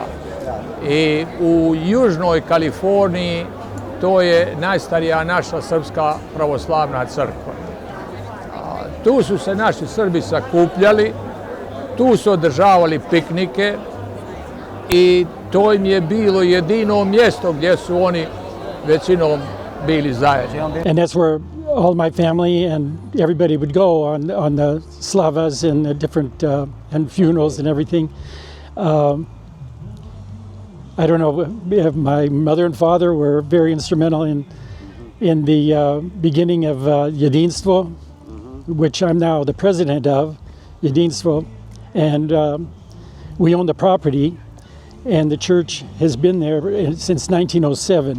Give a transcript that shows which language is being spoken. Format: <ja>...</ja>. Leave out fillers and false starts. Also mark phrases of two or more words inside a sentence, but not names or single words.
<sr>I u južnoj Kaliforniji to je najstarija naša srpska pravoslavna crkva. Tu su se naši Srbi sakupljali, tu su održavali piknike i to im je bilo jedino mjesto gdje su oni većinom bili zajedno.</sr> <en>And that's where all my family and everybody would go on the slavas and the different and funerals and everything. I don't know, my mother and father were very instrumental in the beginning of Jedinstvo, which I'm now the president of, Jedinstvo, and we own the property, and the church has been there since 1907.</en>